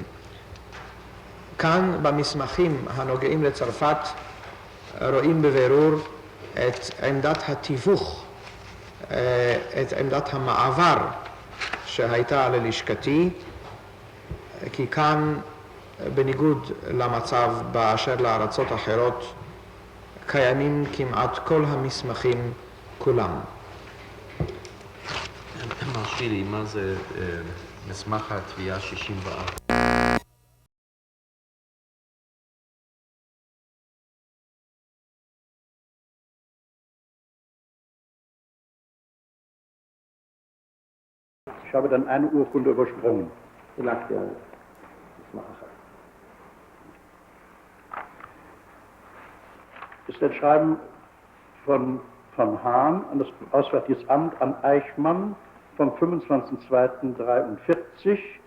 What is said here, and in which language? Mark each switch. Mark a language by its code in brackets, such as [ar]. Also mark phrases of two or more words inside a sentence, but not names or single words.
[he] כאן במסמכים הנוגעים לצרפת רואים בבירור את עמדת התיווך, את עמדת המעבר שהייתה ללשכתי, כי כאן בניגוד למצב באשר לארצות אחרות קיימים כמעט כל המסמכים כולם. מרשי לי, מה זה מסמך התביעה 64? [de] Ich habe dann eine Urkunde übersprungen. Das ist ein Schreiben von Hahn an das Auswärtiges Amt an Eichmann vom 25.02.43.